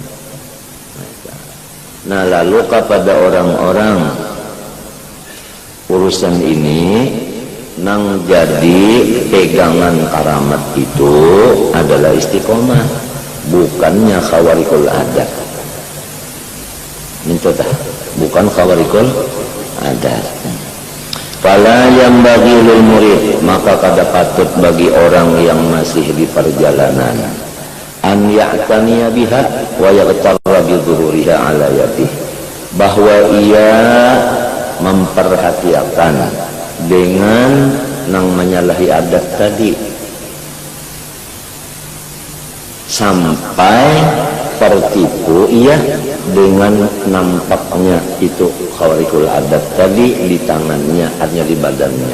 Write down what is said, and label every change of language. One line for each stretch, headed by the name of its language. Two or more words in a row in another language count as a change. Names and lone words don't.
Banjar: Nah, lalu kepada orang-orang urusan ini nang jadi pegangan karamat itu adalah istiqomah, bukannya
Arabic: خوارق العادة.
Banjar: Minta bukan
Arabic: خوارق العادة.
Banjar: Fala yang bagi
Arabic: للمريد,
Banjar: maka kada patut bagi orang yang masih di perjalanan
Arabic: أن يعتني بها ويغتر بظهورها على يده,
Banjar: bahwa ia memperhatikan dengan nang menyalahi adat tadi sampai tertipu ia dengan nampaknya itu
Arabic: خوارق العادة
Banjar: tadi di tangannya, artinya di badannya.